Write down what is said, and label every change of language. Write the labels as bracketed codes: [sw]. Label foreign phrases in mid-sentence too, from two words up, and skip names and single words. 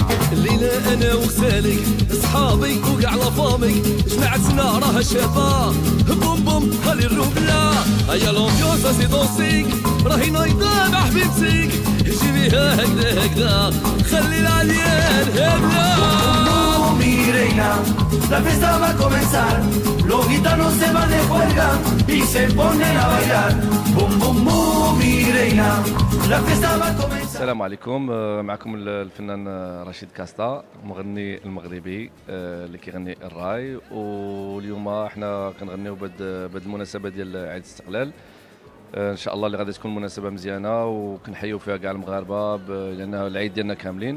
[ar] الليلة انا وغزالك اصحابي وكاع لافامي جماعتنا راها شابة بوم بوم خلي الروبلا هيا [fr] l'ambiance c'est du chic [ar] راهي نايضة مع حبيبتك جيبيها هكذا هكذا خلي العليان هبلة [es] Mi reina, la fiesta va a comenzar. Los gitanos se van de juerga y se ponen a bailar. Bum bum bum, mi reina, la fiesta va a comenzar. [ar] السلام عليكم. معكم الفنان رشيد كاستا المغني المغربي اللي كيغني الراي، واليوم احنا كنغنيو بهذه المناسبه ديال عيد الاستقلال. ان شاء الله اللي غادي تكون مناسبه مزيانه وكنحيو فيها كاع المغاربه لان العيد ديالنا كاملين.